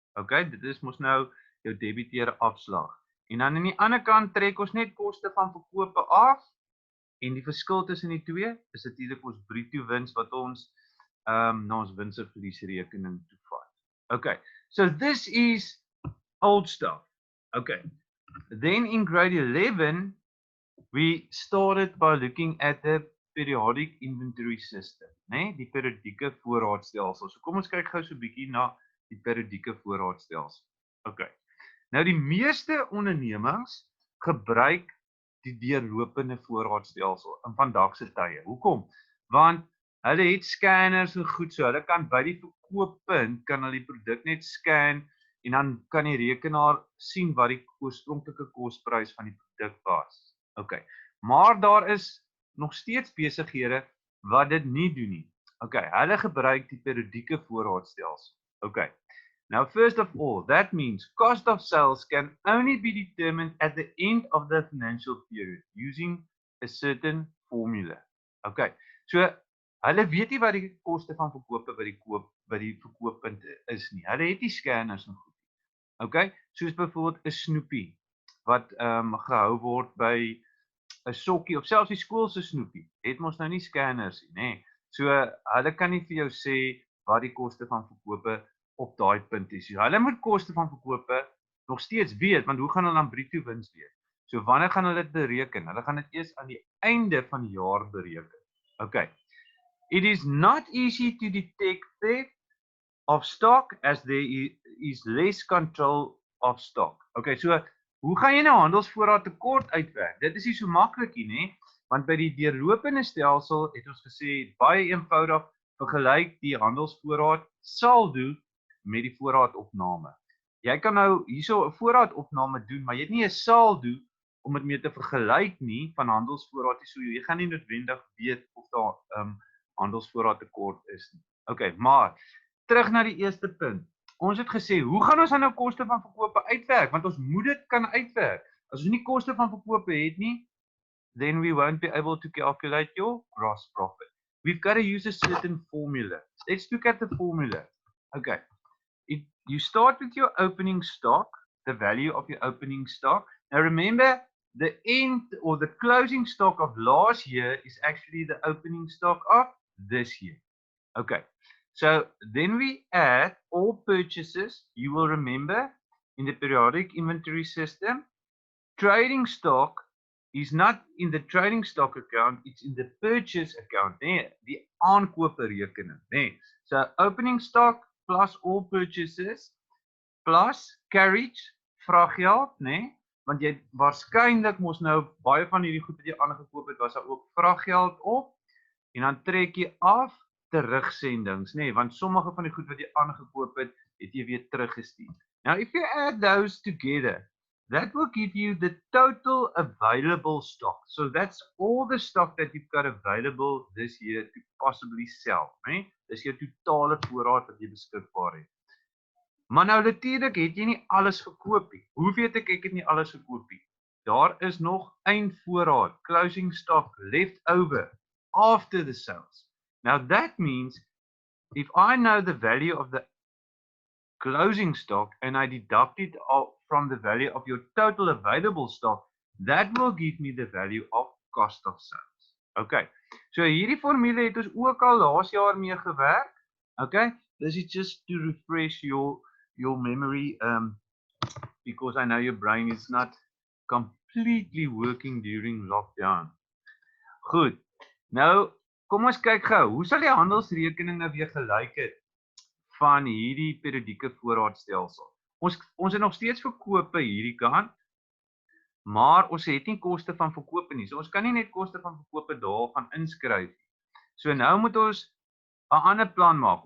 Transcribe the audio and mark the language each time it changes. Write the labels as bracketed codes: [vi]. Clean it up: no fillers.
[af] Okay, dit is mos nou jou debiteure afslag. En dan aan die ander kant trek ons net koste van verkope af en die verskil tussen die twee is natuurlik ons bruto wins wat ons na ons wins en verliesrekening toe vat. [en] Okay, so this is old stuff. Okay, then in grade 11 we started by looking at the periodic inventory system, né? [af] Die periodieke voorraadstelsel. So kom ons kyk gou so 'n bietjie na die periodieke voorraadstelsel. Okay. Nou die meeste ondernemings gebruik die deurlopende voorraadstelsel in vandag se tye. Hoekom? Want hulle het scanners en goed so. Hulle kan by die verkooppunt kan hulle die produk net scan en dan kan die rekenaar sien wat die oorspronklike kosprys van die produk was. Okay. Maar daar is nog steeds besighede wat dit nie doen nie. Okay, hulle gebruik die periodieke voorraadstelsel. Okay. [en] Now, first of all, that means cost of sales can only be determined at the end of the financial period using a certain formula. [af] Okay, so hulle weet nie wat die koste van verkope by die verkooppunt is nie. Hulle het nie scanners en goed nie. Okay, soos byvoorbeeld 'n snoepie wat gehou word by 'n sokkie of selfs die skool se snoepie. Het mos nou nie scanners nie, nê? So hulle kan nie vir jou sê wat die koste van verkope op daai punt is. So, hulle moet koste van verkope nog steeds weet, want hoe gaan hulle dan bruto wins weet? So wanneer gaan hulle dit bereken? Hulle gaan dit eers aan die einde van die jaar bereken. Okay. [en] It is not easy to detect theft of stock as there is less control of stock. [af] Okay, so hoe gaan jy nou handelsvoorraad tekort uitwerk? Dit is nie so maklik nie, nê? Want by die deurlopende stelsel het ons gesê baie eenvoudig vergelyk die handelsvoorraad saldo met die voorraadopname. Jy kan nou hierso 'n voorraadopname doen, maar jy het nie 'n saldo om dit mee te vergelyk nie van handelsvoorraad nie. So jy gaan nie noodwendig weet of daar handelsvoorraad tekort is nie. Okay, maar terug na die eerste punt. Ons het gesê, hoe gaan ons nou koste van verkope uitwerk? Want ons moet dit kan uitwerk. As ons nie koste van verkope het nie, [en] then we won't be able to calculate your gross profit. We've got to use a certain formula. Let's look at the formula. Okay. You start with your opening stock, the value of your opening stock. Now remember, the end or the closing stock of last year is actually the opening stock of this year. Okay, so then we add all purchases. You will remember in the periodic inventory system, trading stock is not in the trading stock account, it's in the purchase account, [af] die aankoperekening. [en] So opening stock plus all purchases plus carriage, [af] vraggeld, want jy waarskynlik mos nou baie van hierdie goed wat jy aangekoop het, was daar ook vraggeld op, en dan trek jy af terugsendings, want sommige van die goed wat jy aangekoop het, het jy weer teruggestuur. [en] Now if you add those together, that will give you the total available stock. So that's all the stock that you've got available this year to possibly sell. [af] Dis jou totale voorraad wat jy beskikbaar het. Maar nou natuurlik het jy nie alles gekoop nie. Hoe weet ek het nie alles gekoop nie? Daar is nog eindvoorraad, [en] closing stock left over after the sales. Now that means if I know the value of the closing stock and I deduct it from the value of your total available stock, that will give me the value of cost of sales. [af] Okay, so hierdie formule het ons ook al laas jaar mee gewerk. [en] Okay, this is just to refresh your memory, because I know your brain is not completely working during lockdown. [af] Goed, nou kom ons kyk gou, hoe sal die handelsrekening nou weer gelyk het van hierdie periodieke voorraadstelsel? Ons het nog steeds verkope hierdie kant, maar ons het nie koste van verkope nie. So ons kan nie net koste van verkope daar gaan inskryf nie. So nou moet ons 'n ander plan maak.